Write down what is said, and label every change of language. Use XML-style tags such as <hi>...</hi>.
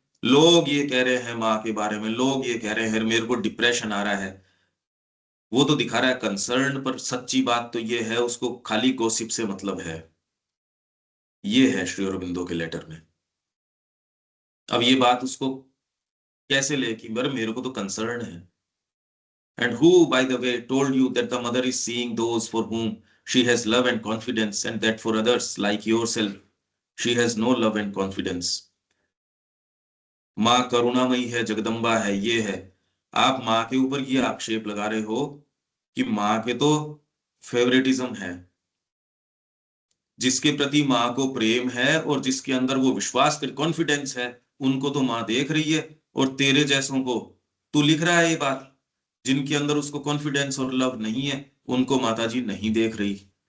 <hi>लोग ये कह रहे हैं माँ के बारे में, लोग ये कह रहे हैं मेरे को डिप्रेशन आ रहा है, वो तो दिखा रहा है कंसर्न, पर सच्ची बात तो ये है उसको खाली गॉसिप से मतलब है। ये है श्री अरबिंदो के लेटर में। अब ये बात उसको कैसे ले कि मेरे को तो कंसर्न है।</hi> <en>And who, by the way, told you that the mother is seeing those for whom she has love and confidence, and that for others like yourself, she has no love and confidence?</en> <hi>माँ करुणामयी है, जगदम्बा है, ये है। आप माँ के ऊपर ये आक्षेप लगा रहे हो कि माँ के तो फेवरेटिज्म है। जिसके प्रति माँ को प्रेम है और जिसके अंदर वो विश्वास कर कॉन्फिडेंस है, उनको तो माँ देख रही है, और तेरे जैसों को तू लिख रहा है ये बात, जिनके अंदर उसको कॉन्फिडेंस और लव नहीं है उनको माता जी नहीं देख रही।</hi>